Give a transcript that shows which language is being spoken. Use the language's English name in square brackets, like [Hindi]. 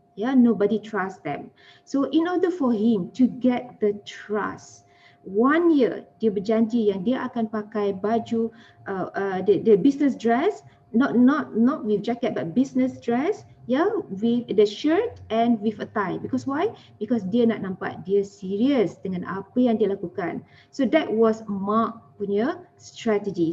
[English] Yeah, nobody trusts them. So in order for him to get the trust, 1 year [Malay] dia berjanji yang dia akan pakai baju [English] the business dress, not with jacket but business dress, yeah, with the shirt and with a tie. Because why? [Malay] Because dia nak nampak dia serius dengan apa yang dia lakukan. [English] So that was Mark punya strategy.